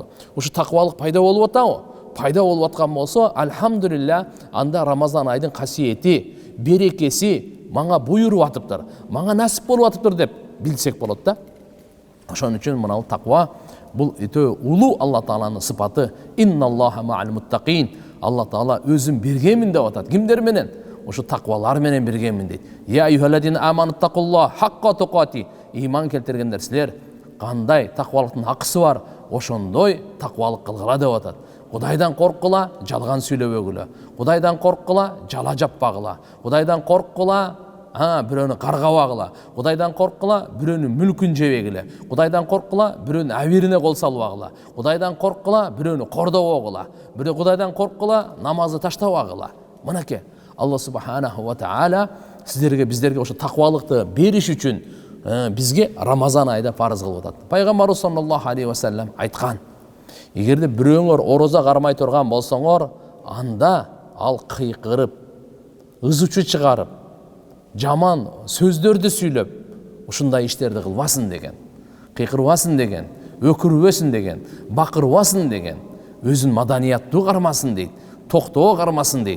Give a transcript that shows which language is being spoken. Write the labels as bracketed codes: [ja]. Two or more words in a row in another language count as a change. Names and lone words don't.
[ky] Ушу таквалык пайда болуп атабы? Пайда болуп аткан болсо, альхамдулилля, анда Рамазан айдын касиети, берекеси мага буйруп атыптыр, мага насип болуп атыптыр деп билсек болот да. Ошон үчүн мына таква бул өтө улуу Алла Тааланын сыпаты. [ar] إن الله مع المتقين. [ky] Алла Таала өзүн бергенмин деп атат. Кимдер менен? Ошо таквалар менен бергенмин дейт. [ar] يا أيها الذين آمنوا اتقوا الله حق تقاته. [ky] Иман келтиргендер, силер кандай таквалыктын акысы бар, ошондой таквалык кылгыла деп атат. Кудайдан корккула, жалган сүйлөбөгүлө. Кудайдан корккула, жала жаппагыла. Кудайдан корккула, бирөөнү каргабагыла. Кудайдан корккула, бирөөнүн мүлкүн жебегиле. Кудайдан корккула, бирөөнүн абирине кол салбагыла. Кудайдан корккула, бирөөнү кордобогула. Бирөө Кудайдан корккула, намазды таштабагыла. Мынакей Алла [ar] سبحانه وتعالى [ky] биздерге ошо таквалыкты бериш үчүн бизге Рамазан айда парыз кылып атат. Пайгамбар [ar] صلى الله عليه وسلم [ky] айткан: эгерде бирөөңөр ороза кармай турган болсоңор, анда ал кыйкырып, ызычы чыгарып, жаман сөздөрдү сүйлөп, ушундай иштерди кылбасын деген. Кыйкырбасын деген, өкүрбөсүн деген, бакырбасын деген, өзүн маданияттуу кармасын дейт, токтоо кармасын дейт.